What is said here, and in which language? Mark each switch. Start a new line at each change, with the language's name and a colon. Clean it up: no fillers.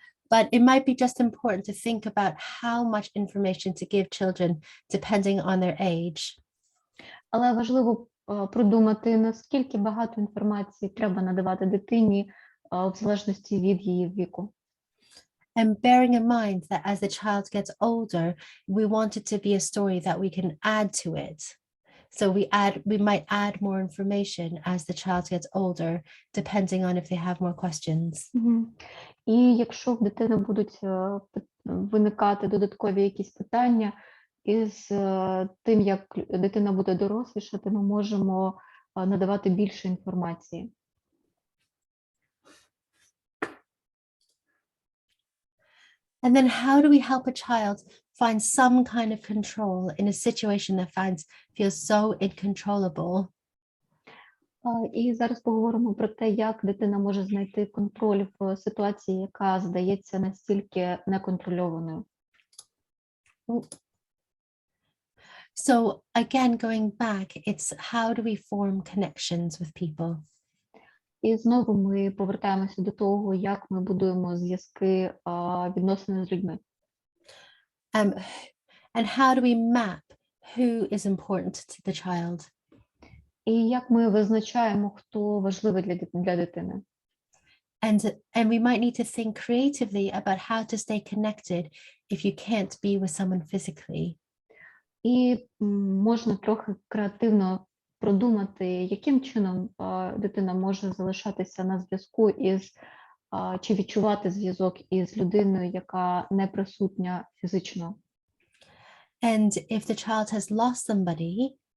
English: But it might be just important to think about how much information to give children depending on their age.
Ukrainian: Але важливо продумати, наскільки багато інформації треба надавати дитині в залежності від її віку.
English: And bearing in mind that as the child gets older, we want it to be a story that we can add to it. So we might add more information as the child gets older, depending on if they have more questions.
Ukrainian: І якщо в дитини будуть виникати додаткові якісь питання, із тим, як дитина буде дорослішати, ми можемо надавати більше інформації.
English: And then how do we help a child find some kind of control in a situation that feels so uncontrollable?
Ukrainian: І зараз поговоримо про те, як дитина може знайти контроль в ситуації, яка здається настільки неконтрольованою.
English: So again, going back, it's how do we form connections with people?
Ukrainian: І знову ми повертаємося до того, як ми будуємо зв'язки, відносини з людьми.
English: And how do we map who is important to the child?
Ukrainian: І як ми визначаємо, хто важливий для дитини.
English: And we might need to think creatively about how to stay connected if you can't be with someone physically.
Ukrainian: І можна трохи креативно продумати, яким чином дитина може залишатися на зв'язку із, чи відчувати зв'язок із людиною, яка не присутня фізично.
English: And if the child has lost somebody,